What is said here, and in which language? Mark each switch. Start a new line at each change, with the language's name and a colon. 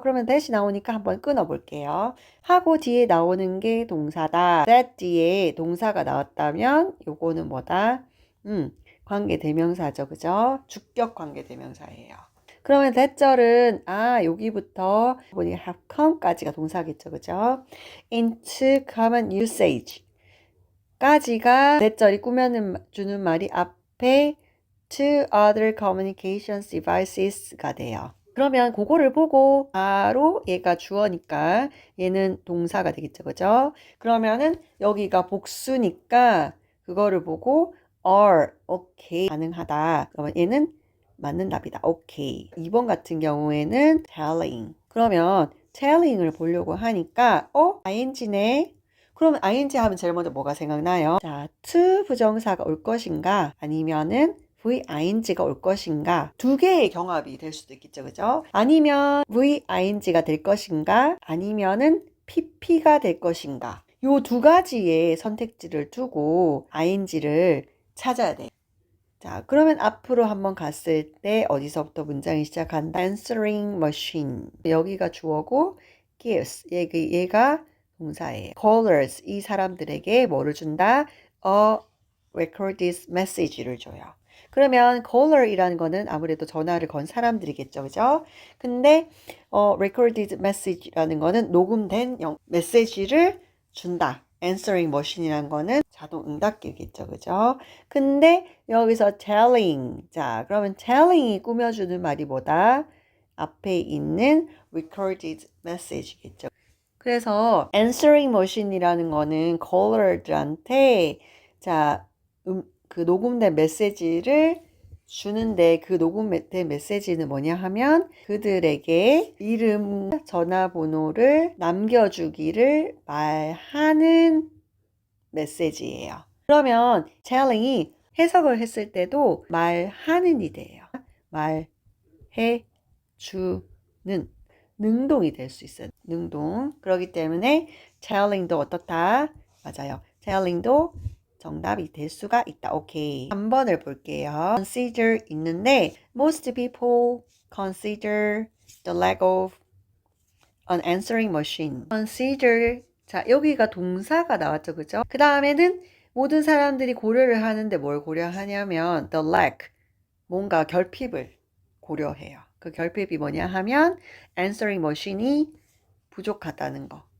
Korean: 그러면 that이 나오니까 한번 끊어볼게요. 하고 뒤에 나오는 게 동사다. that 뒤에 동사가 나왔다면 요거는 뭐다? 관계대명사죠, 그죠? 주격 관계대명사예요. 그러면 that절은 여기부터 보니
English: have come
Korean: 까지가 동사겠죠, 그죠?
English: into common usage
Korean: 까지가 that절이 꾸며주는 말이 앞에
English: to other communication devices
Korean: 가 돼요. 그러면 그거를 보고 바로 얘가 주어니까 얘는 동사가 되겠죠, 그죠? 그러면은 여기가 복수니까 그거를 보고
English: are, okay,
Korean: 가능하다. 그러면 얘는 맞는 답이다. 오케이. 2번 같은 경우에는 telling. 그러면 telling을 보려고 하니까 ing네. 그러면 ing 하면 제일 먼저 뭐가 생각나요? 자, to 부정사가 올 것인가? 아니면은 VING가 올 것인가? 두 개의 경합이 될 수도 있겠죠, 그죠? 아니면 VING가 될 것인가? 아니면은 PP가 될 것인가? 요 두 가지의 선택지를 두고 ING를 찾아야 돼요. 자, 그러면 앞으로 한번 갔을 때 어디서부터 문장이 시작한다?
English: Answering machine.
Korean: 여기가 주어고 gives. 얘가 동사예요. Callers. 이 사람들에게 뭐를 준다?
English: A recorded message
Korean: 를 줘요. 그러면 caller이라는 거는 아무래도 전화를 건 사람들이겠죠, 그죠? 근데 recorded message라는 거는 녹음된 메시지를 준다. answering machine이라는 거는 자동 응답기겠죠, 그죠? 근데 여기서 telling, 자, 그러면 telling이 꾸며주는 말이 뭐다? 앞에 있는 recorded message겠죠. 그래서 answering machine이라는 거는 caller들한테 자, 그 녹음된 메시지를 주는데 그 녹음된 메시지는 뭐냐 하면 그들에게 이름, 전화번호를 남겨주기를 말하는 메시지예요. 그러면 telling이 해석을 했을 때도 말하는이 돼요. 말해 주는 능동이 될 수 있어요. 능동. 그렇기 때문에 telling도 어떻다? 맞아요. telling도 정답이 될 수가 있다. 오케이. 3번을 볼게요.
English: consider
Korean: 있는데
English: most people consider the lack of an answering machine.
Korean: consider 자, 여기가 동사가 나왔죠. 그죠? 그 다음에는 모든 사람들이 고려를 하는데 뭘 고려하냐면
English: the lack
Korean: 뭔가 결핍을 고려해요. 그 결핍이 뭐냐 하면 answering machine이 부족하다는 거.